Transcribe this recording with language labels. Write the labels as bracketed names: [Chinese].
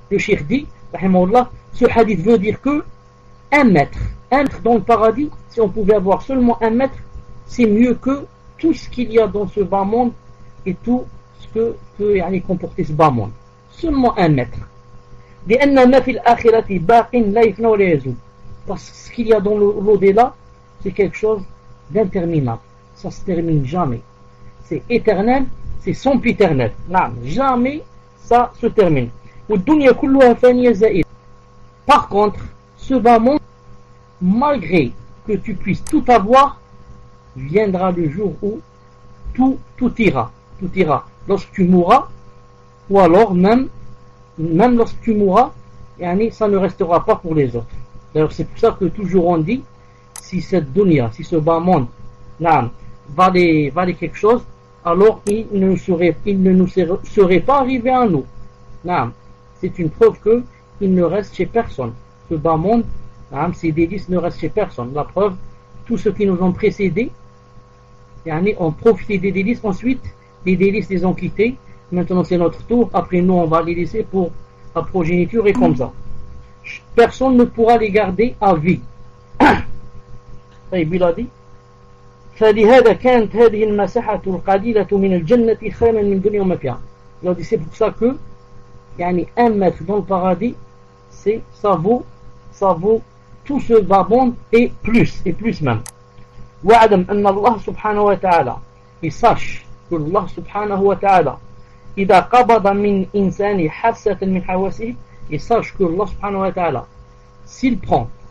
[French] Le Cheikh dit, Rahimahullah, ce hadith veut dire que un mètre dans le paradis, si on pouvait avoir seulement un mètre, c'est mieux que tout ce qu'il y a dans ce bas monde et tout ce que peut comporter ce bas monde. Seulement un mètre. [Arabic] لأن ما في الآخرة باق لا يفنى ولا يزول. [French] Parce que ce qu'il y a dans l'au-delà, c'est quelque chose d'interminable. Ça se termine jamais. C'est éternel, c'est sempiternel. Non, jamais ça se termine. [Arabic] والدنيا كلها فانية زائلة. [French] Par contre, ce bas monde, malgré que tu puisses tout avoir, viendra le jour où tout ira. Lorsque tu mourras, ou alors même lorsque tu mourras, ça ne restera pas pour les autres. D'ailleurs, c'est pour ça que toujours on dit, si cette dunya, si ce bas monde, valait quelque chose, alors il ne nous serait pas arrivé à nous. C'est une preuve que il ne reste chez personne. Ce bas monde, ces délices ne restent chez personne. La preuve, tous ceux qui nous ont précédés ont profité des délices, ensuite les délices les ont quittés. Maintenant c'est notre tour, après nous on va les laisser pour la progéniture et comme ça. Personne ne pourra les garder à vie. [Arabic] طيب [French] il a dit [Arabic] فلهذا كانت هذه المساحة القليلة من الجنة خيرا من الدنيا وما فيها. [French] Il a dit c'est pour ça que un mètre dans le paradis, ça vaut tout ce bas monde et plus même. [Arabic] وعدم أن الله سبحانه وتعالى, [French] et sache que Allah subhanahu wa ta'ala [Arabic] إذا قبض من إنسان حاسة من حواسه, [French] et sache que Allah subhanahu wa ta'ala, s'il prend